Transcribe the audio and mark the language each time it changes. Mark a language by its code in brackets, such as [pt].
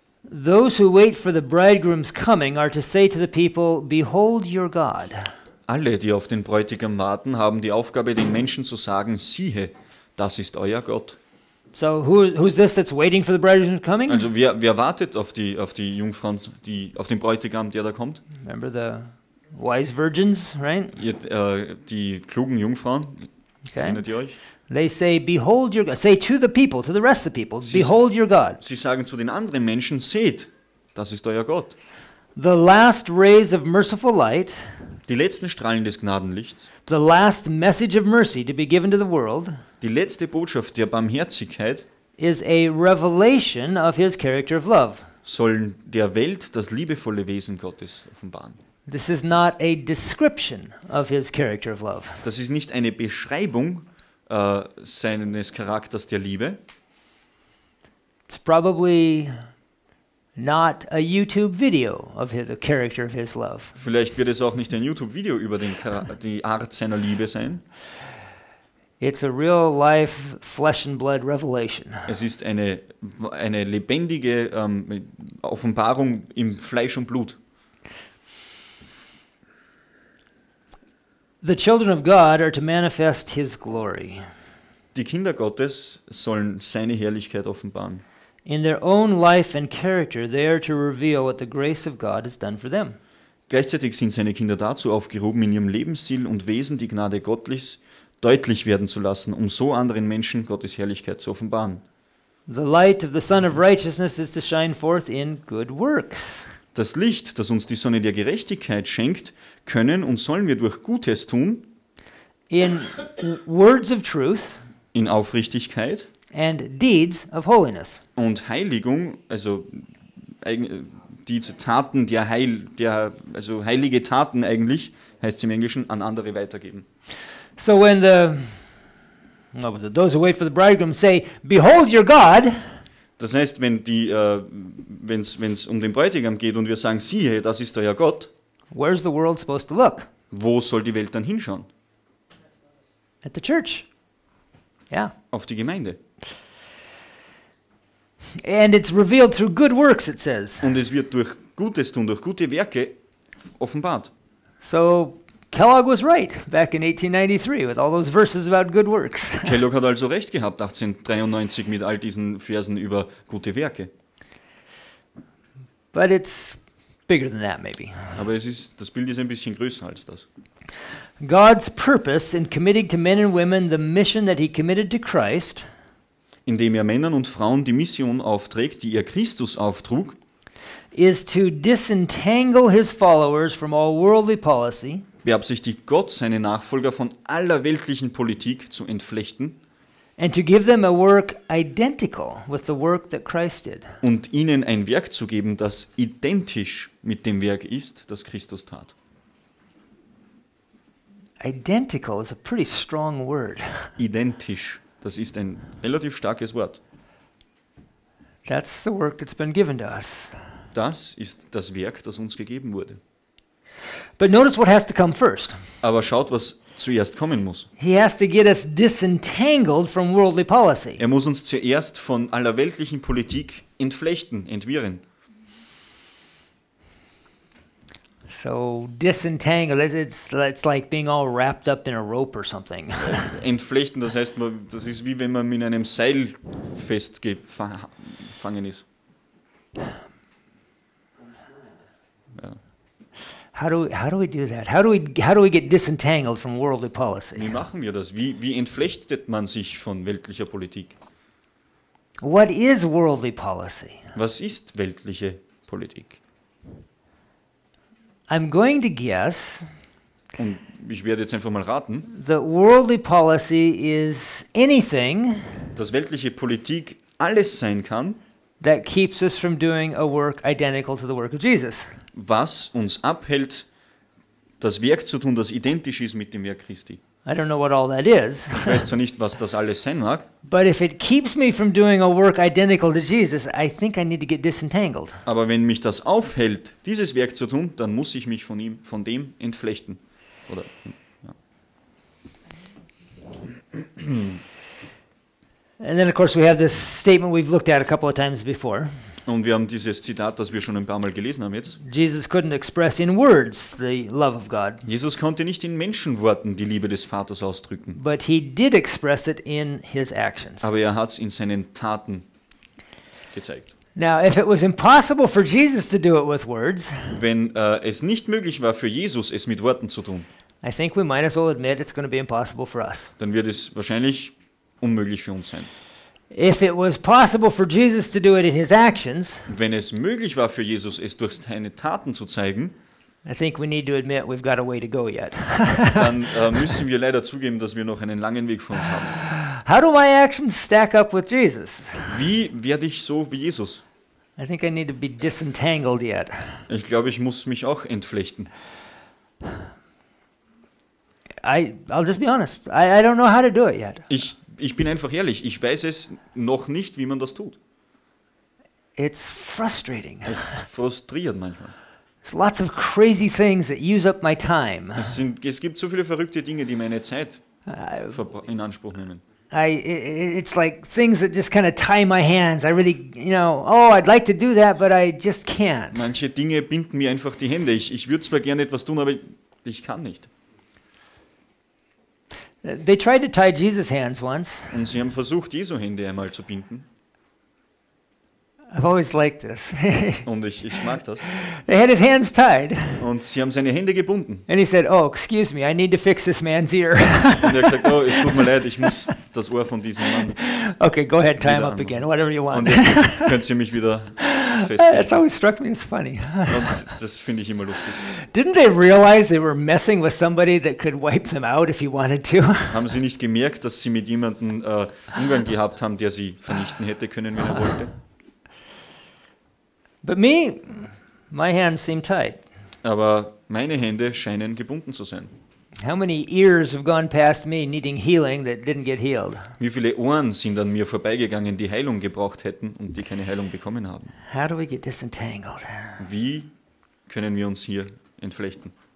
[en] Those who wait for the bridegroom's coming are to say to the people, "Behold your God." [de] Alle, die auf den Bräutigam warten, haben die Aufgabe, den Menschen zu sagen, siehe, das ist euer Gott. [en] So who's this that's waiting for the bridegroom's coming? [de] Also wer wartet auf die Jungfrauen, auf den Bräutigam, der da kommt? [en] Remember the wise virgins, right? [de] Die klugen Jungfrauen, [en] Okay. [de] erinnert ihr euch? [en] They say, "Behold your God." Say to the people, to the rest of the people, "Behold your God." [de] Sie sagen zu den anderen Menschen, seht, das ist euer Gott. [en] The last rays of merciful light, [de] Die letzten Strahlen des Gnadenlichts, [en] the last message of mercy to be given to the world, [de] die letzte Botschaft der Barmherzigkeit [en] is a revelation of his character of love. [de] sollen der Welt das liebevolle Wesen Gottes offenbaren. [en] This is not a description of his character of love. [de] Das ist nicht eine Beschreibung seines Charakters der Liebe. [en] It's probably not a YouTube video of the character of his love. [de] Vielleicht wird es auch nicht ein YouTube-Video über die Art seiner Liebe sein. [en] It's a real life flesh and blood revelation. [de] Es ist eine lebendige Offenbarung im Fleisch und Blut. [en] The children of God are to manifest his glory. [de] Die Kinder Gottes sollen seine Herrlichkeit offenbaren. [en] In their own life and character, they are to reveal what the grace of God has done for them. [de] Gleichzeitig sind seine Kinder dazu aufgerufen, in ihrem Lebensstil und Wesen die Gnade Gottes deutlich werden zu lassen, um so anderen Menschen Gottes Herrlichkeit zu offenbaren. [en] The light of the Son of Righteousness is to shine forth in good works. [de] Das Licht, das uns die Sonne der Gerechtigkeit schenkt, können und sollen wir durch Gutes tun, [en] In words of truth [de] in Aufrichtigkeit [en] and deeds of holiness. [de] und Heiligung, also diese Taten also heilige Taten eigentlich, heißt es im Englischen, an andere weitergeben. [en] So when those who wait for the bridegroom say, "Behold your God," [de] Das heißt, wenn es um den Bräutigam geht und wir sagen, siehe, das ist euer Gott, [en] where's the world supposed to look? [de] wo soll die Welt dann hinschauen? [en] At the church. Yeah. [de] Auf die Gemeinde. [en] And it's revealed through good works, it says. [de] Und es wird durch Gutes tun, durch gute Werke offenbart. [en] So Kellogg was right back in 1893 with all those verses about good works. [de] Kellogg hat also recht gehabt 1893 mit all diesen Versen über gute Werke. [en] But it's bigger than that, maybe. [de] Aber das Bild ist ein bisschen größer als das. [en] God's purpose in committing to men and women the mission that he committed to Christ, [de] Indem er Männern und Frauen die Mission aufträgt, die er Christus auftrug, [en] is to disentangle his followers from all worldly policy [de] beabsichtigt Gott, seine Nachfolger von aller weltlichen Politik zu entflechten [en] and to give them a work identical with the work that Christ did. [de] und ihnen ein Werk zu geben, das identisch mit dem Werk ist, das Christus tat. [en] Identical is a pretty strong word. [de] Identisch, das ist ein relativ starkes Wort. [en] That's the work that's been given to us. [de] Das ist das Werk, das uns gegeben wurde. [en] But notice what has to come first. [de] Aber schaut, was zuerst kommen muss. [en] He has to get us disentangled from worldly policy. [de] Er muss uns zuerst von aller weltlichen Politik entflechten, entwirren. [en] So disentangle, it's like being all wrapped up in a rope or something. [de] Entflechten, das heißt, das ist wie wenn man mit einem Seil festgefangen ist. Ja. [en] How do we do that? How do we get disentangled from worldly policy? [de] Wie machen wir das? Wie entflechtet man sich von weltlicher Politik? [en] What is worldly policy? [de] Was ist weltliche Politik? [en] I'm going to guess [de] Und ich werde jetzt einfach mal raten, [en] that worldly policy is anything [de] dass weltliche Politik alles sein kann, [en] that keeps us from doing a work identical to the work of Jesus. [de] was uns abhält, das Werk zu tun, das identisch ist mit dem Werk Christi. [en] I don't know what all that is, [de] Ich weiß zwar nicht, was das alles sein mag, [en] but if it keeps me from doing a work identical to Jesus, I think I need to get disentangled. [de] aber wenn mich das aufhält, dieses Werk zu tun, dann muss ich mich von dem entflechten. Oder, ja. [en] And then, of course, we have this statement we've looked at a couple of times before. [de] Und wir haben dieses Zitat, das wir schon ein paar Mal gelesen haben jetzt. [en] Jesus couldn't express in words the love of God, [de] Jesus konnte nicht in Menschenworten die Liebe des Vaters ausdrücken, [en] but he did express it in his actions. [de] aber er hat es in seinen Taten gezeigt. [en] Now, if it was impossible for Jesus to do it with words, [de] Wenn es nicht möglich war für Jesus, es mit Worten zu tun, [en] I think we might as well admit it's going to be impossible for us. [de] dann wird es wahrscheinlich unmöglich für uns sein. [en] If it was possible for Jesus to do it in his actions, [de] Wenn es möglich war für Jesus, es durch seine Taten zu zeigen, [en] I think we need to admit we've got a way to go yet. [de] dann müssen wir leider zugeben, dass wir noch einen langen Weg vor uns haben. [en] How do my actions stack up with Jesus? [de] Wie werde ich so wie Jesus? [en] I think I need to be disentangled yet. [de] Ich glaube, ich muss mich auch entflechten. [en] I'll just be honest. I don't know how to do it yet. [de] Ich bin einfach ehrlich, ich weiß es noch nicht, wie man das tut. [en] It's frustrating. [de] Es frustriert manchmal. [en] There's lots of crazy things that use up my time. [de] Es gibt so viele verrückte Dinge, die meine Zeit [en] I- [de] in Anspruch nehmen. [en] It's like things that just kind of tie my hands. I really, oh, I'd like to do that, but I just can't. [de] Manche Dinge binden mir einfach die Hände. Ich würde zwar gerne etwas tun, aber ich kann nicht. [en] They tried to tie Jesus' hands once. [de] Und sie haben versucht, Jesu Hände einmal zu binden. [en] I've always liked this. [de] Und ich mag das. [en] They had his hands tied. [de] Und sie haben seine Hände gebunden. [en] And he said, oh, excuse me, I need to fix this man's ear. [de] Und er hat gesagt, oh, es tut mir leid, ich muss das Ohr von diesem Mann. [en] Okay, go ahead, tie him [de] Wieder [en] up again, whatever you [de] Und [en] want. [de] jetzt könnt ihr mich wieder [en] That's [de] festbinden. [en] always struck me as funny. [de] Und das finde ich immer lustig. [en] Didn't they realize they were messing with somebody that could wipe them out if he wanted to? [de] Haben sie nicht gemerkt, dass sie mit jemandem Umgang gehabt haben, der sie vernichten hätte können, wenn er wollte? [en] But me, my hands seem tied. [de] Aber meine Hände scheinen gebunden zu sein. [en] How many ears have gone past me needing healing that didn't get healed? [de] Wie viele Ohren sind an mir vorbeigegangen, die Heilung gebraucht hätten und die keine Heilung bekommen haben? [en] How do we get disentangled? [de] Wie können wir uns hier entflechten?